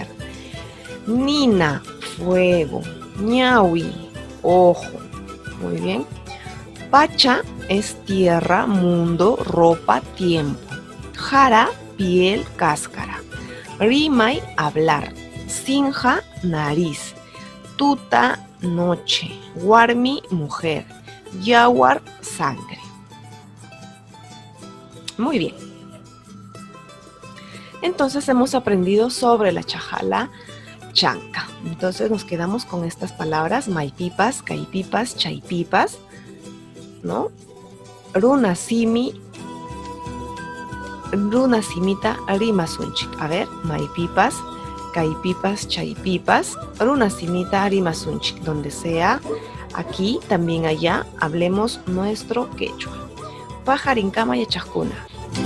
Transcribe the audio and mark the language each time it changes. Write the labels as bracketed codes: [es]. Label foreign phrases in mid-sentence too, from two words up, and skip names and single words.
[es] Nina, fuego. Ñawi, ojo. Muy bien. Pacha es tierra, mundo, ropa, tiempo. Jara, piel, cáscara. Rimay, hablar. Sinja, nariz. Tuta, noche. Warmi, mujer. Yawar, sangre. Muy bien. Entonces hemos aprendido sobre la [qu] chajala chanca. [es] Entonces nos quedamos con estas palabras: [qu] maipipas, caipipas, chaipipas, ¿no? Runasimi, runasimita, rimasunchik. [es] A ver, [qu] maipipas, caipipas, chaipipas, runasimita, rimasunchik. [es] Donde sea, aquí, también allá, hablemos nuestro quechua. [qu] Pajarincama y chascuna.